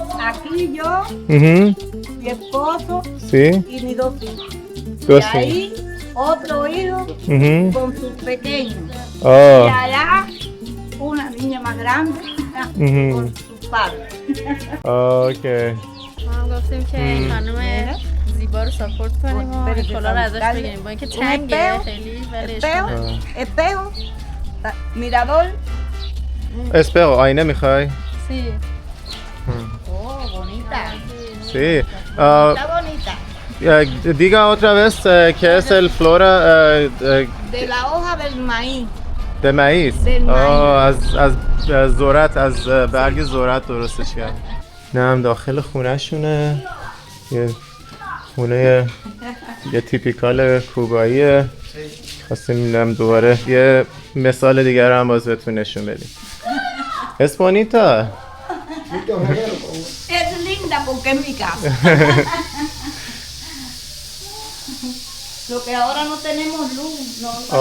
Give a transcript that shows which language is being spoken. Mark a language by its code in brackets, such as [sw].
[es] Aquí yo, mi esposo Sí. y mis 2 hijos. Dos Y ahí otro hijo con sus pequeños. Oh. Y allá una niña más grande con sus padres. [en] Okay. [fa] ما گفتیم که خانم زیبا رو ساپورت کنیم و این کلا رو ازش بگیریم با اینکه تنگه خیلی ولی [es] Espejo, mirador. [fa] Espejo, آینه میخوای؟ [es] Sí. Oh, bonita. Sí. Está bonita. Diga otra vez qué es el flora De la hoja del maíz. de maíz. Del maíz. [fa] از ذرت، از برگ ذرت درستش کرد. نه هم داخل خونه شونه، یه خونه یه تیپیکال کوباییه. خواستیم هم دوباره یه مثال دیگر هم باز بهتون نشون بدیم. اسپانیتا [es] Es linda porque es mi casa. Lo que ahora no tenemos luz, no